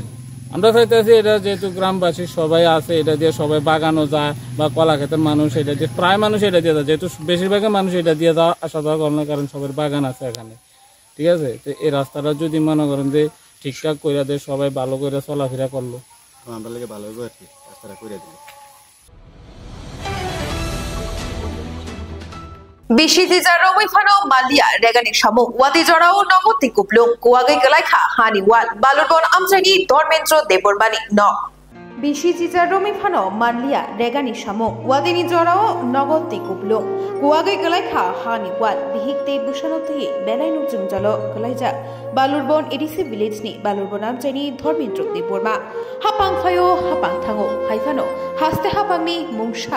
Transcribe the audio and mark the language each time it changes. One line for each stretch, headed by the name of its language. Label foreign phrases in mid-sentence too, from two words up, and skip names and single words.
Bangla: আমরা চাইতেছি এটা যেহেতু গ্রামবাসী সবাই আছে, এটা দিয়ে সবাই বাগানও যায়, বা কলাক্ষেতের মানুষ এটা দিয়ে, প্রায় মানুষ এটা দিয়ে যায়, যেহেতু বেশিরভাগই মানুষ এটা দিয়ে যাওয়া আসা যাওয়া করার কারণ সবার বাগান আছে এখানে, ঠিক আছে। তো এই রাস্তাটা যদি মনে করেন যে ঠিকঠাক করে দেয়, সবাই ভালো করে চলাফেরা করলো, আমরা লাগে ভালো হবে আর কি, রাস্তাটা করে দিল।
Kok Borok: Bishiti Jarowi Fano Malia, Regani Shamu, Wadi Jorao, Nogoti Kuplu, Kuagi Galaika, Hani Wal, Balubon Amsani, Dormentro, Deborbani, no. Bishiti Jaromi Fano Malia, Regani Shamu, Wadini Jorao, Nogoti Kuplu, Kuagi Galaika, Hani Wal, Bihikte Bushanoti, Benainu Jumjalo, Galaja, Balurbon Edisi Village ni, Balurbon Amsani, Dormentro, Deborma, Hapang Fayo, Hapang Tango, Haifano, Haste Hapangni, Mungsha.